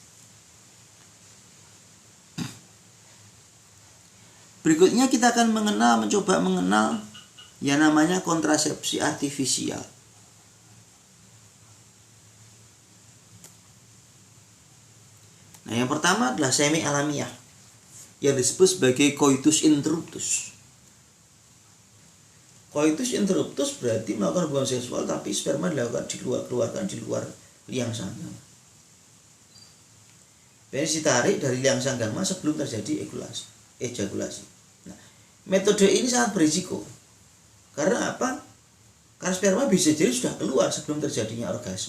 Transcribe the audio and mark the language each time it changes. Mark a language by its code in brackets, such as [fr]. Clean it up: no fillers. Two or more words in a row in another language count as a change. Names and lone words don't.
[id] Berikutnya kita akan mencoba mengenal yang namanya kontrasepsi artifisial. Nah, yang pertama adalah semi alamiah yang disebut sebagai [la] coitus interruptus. Coitus interruptus [id] berarti melakukan hubungan seksual tapi sperma dikeluarkan di luar liang sanggama. Penis ditarik dari liang sanggama sebelum terjadi ejakulasi. Nah, metode ini sangat berisiko. Karena apa? Karena sperma bisa jadi sudah keluar sebelum terjadinya orgasme.